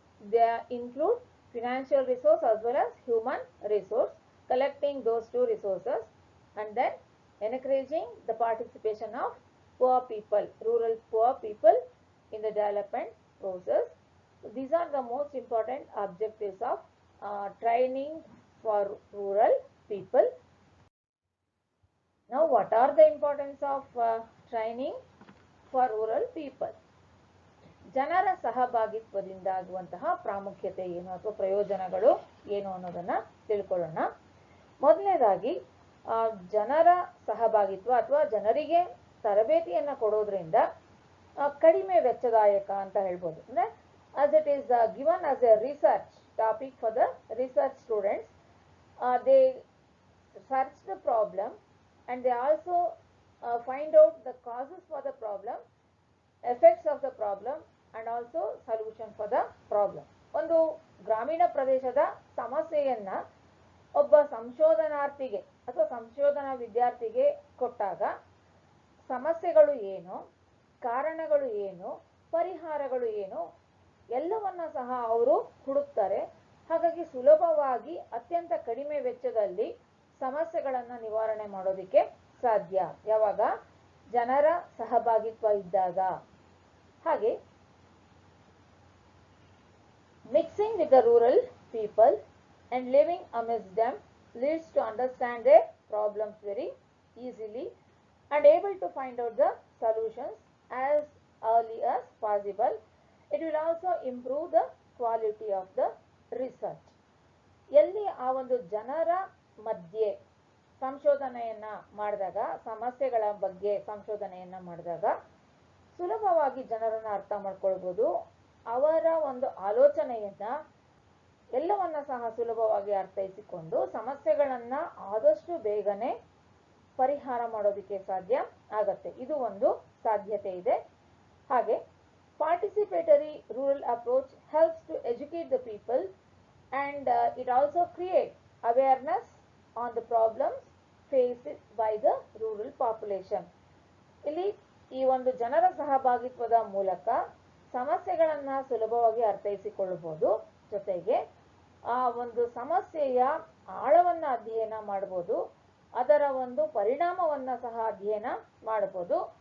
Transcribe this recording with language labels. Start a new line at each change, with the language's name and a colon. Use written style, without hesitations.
English: They include financial resource as well as human resource, collecting those two resources and then encouraging the participation of poor people, rural poor people in the development process. So these are the most important objectives of training for rural people. Now what are the importance of training for rural people?
Kannada: ಜನರ ಸಹಭಾಗಿತ್ವದಿಂದ ಆಗುವಂತಹ ಪ್ರಾಮುಖ್ಯತೆ ಏನು ಅಥವಾ ಪ್ರಯೋಜನಗಳು ಏನು ಅನ್ನೋದನ್ನ ತಿಳ್ಕೊಳ್ಳೋಣ. ಮೊದಲನೇದಾಗಿ ಜನರ ಸಹಭಾಗಿತ್ವ ಅಥವಾ ಜನರಿಗೆ ತರಬೇತಿಯನ್ನ ಕೊಡೋದ್ರಿಂದ ಕಡಿಮೆ ವೆಚ್ಚದಾಯಕ ಅಂತ ಹೇಳ್ಬೋದು. ಅಂದ್ರೆ
English: as it is given as a research topic for the research students, they search the problem and they also find out the causes for the problem, effects of the problem and also solution for the problem.
Kannada: ಒಂದು ಗ್ರಾಮೀಣ ಪ್ರದೇಶದ ಸಮಸ್ಯೆಯನ್ನ ಒಬ್ಬ ಸಂಶೋಧನಾರ್ಥಿಗೆ ಅಥವಾ ಸಂಶೋಧನಾ ವಿದ್ಯಾರ್ಥಿಗೆ ಕೊಟ್ಟಾಗ ಸಮಸ್ಯೆಗಳು ಏನು, ಕಾರಣಗಳು ಏನು, ಪರಿಹಾರಗಳು ಏನು ಎಲ್ಲವನ್ನ ಸಹ ಅವರು ಹುಡುಕ್ತಾರೆ. ಹಾಗಾಗಿ ಸುಲಭವಾಗಿ ಅತ್ಯಂತ ಕಡಿಮೆ ವೆಚ್ಚದಲ್ಲಿ ಸಮಸ್ಯೆಗಳನ್ನ ನಿವಾರಣೆ ಮಾಡೋದಿಕ್ಕೆ ಸಾಧ್ಯ ಯಾವಾಗ ಜನರ ಸಹಭಾಗಿತ್ವ ಇದ್ದಾಗ. ಹಾಗೆ
English: mixing with the rural people and living amidst them leads to understand their problems very easily and able to find out the solutions as early as possible. It will also improve the quality of the research.
Kannada: ಎಲ್ಲಿ ಆ ಒಂದು ಜನರ ಮಧ್ಯೆ ಸಂಶೋಧನೆಯನ್ನ ಮಾಡಿದಾಗ, ಸಮಸ್ಯೆಗಳ ಬಗ್ಗೆ ಸಂಶೋಧನೆಯನ್ನ ಮಾಡಿದಾಗ ಸುಲಭವಾಗಿ ಜನರನ್ನ ಅರ್ಥ ಮಾಡ್ಕೊಳ್ಬೋದು. ಅವರ ಒಂದು ಆಲೋಚನೆಯನ್ನ ಎಲ್ಲವನ್ನ ಸಹ ಸುಲಭವಾಗಿ ಅರ್ಥೈಸಿಕೊಂಡು ಸಮಸ್ಯೆಗಳನ್ನ ಆದಷ್ಟು ಬೇಗನೆ ಪರಿಹಾರ ಮಾಡೋದಕ್ಕೆ ಸಾಧ್ಯ ಆಗತ್ತೆ. ಇದು ಒಂದು ಸಾಧ್ಯತೆ ಇದೆ. ಹಾಗೆ
English: Participatory rural approach helps to educate the people, and it also creates awareness on the problems faced by the rural population.
Kannada: ಇಲ್ಲಿ ಈ ಒಂದು ಜನರ ಸಹಭಾಗಿತ್ವದ ಮೂಲಕ ಸಮಸ್ಯೆಗಳನ್ನ ಸುಲಭವಾಗಿ ಅರ್ಥೈಸಿಕೊಳ್ಳಬಹುದು. ಜೊತೆಗೆ ಆ ಒಂದು ಸಮಸ್ಯೆಯ ಆಳವನ್ನ ಅಧ್ಯಯನ ಮಾಡಬಹುದು, ಅದರ ಒಂದು ಪರಿಣಾಮವನ್ನ ಸಹ ಅಧ್ಯಯನ ಮಾಡಬಹುದು.